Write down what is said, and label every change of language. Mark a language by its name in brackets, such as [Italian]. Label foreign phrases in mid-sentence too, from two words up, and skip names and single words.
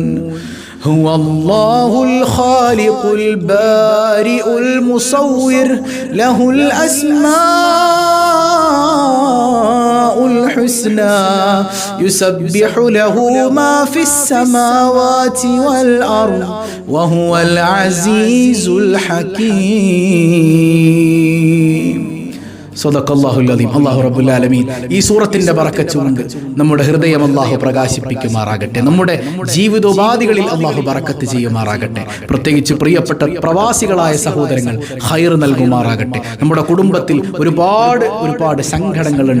[Arabic] هو الله الخالق البارئ المصور له الأسماء الحسنى يسبح له ما في السماوات والأرض وهو العزيز الحكيم. صدق الله العظيم. [Malayalam] അല്ലാഹു [Arabic] رب العالمين [Malayalam] ഈ സൂറത്തിന്റെ ബറക്കത്ത് കൊണ്ട് നമ്മുടെ ഹൃദയം അല്ലാഹു പ്രകാശിപ്പിക്കുമാറാകട്ടെ. നമ്മുടെ ജീവിതോപാധികളിൽ അല്ലാഹു ബറക്കത്ത് ചെയ്യുമാറാകട്ടെ. പ്രത്യേകിച്ച് പ്രിയപ്പെട്ട പ്രവാസികളായ സഹോദരങ്ങൾ ഖൈർ നൽകുമാറാകട്ടെ. നമ്മുടെ കുടുംബത്തിൽ ഒരുപാട് സങ്കടങ്ങളുണ്ട്.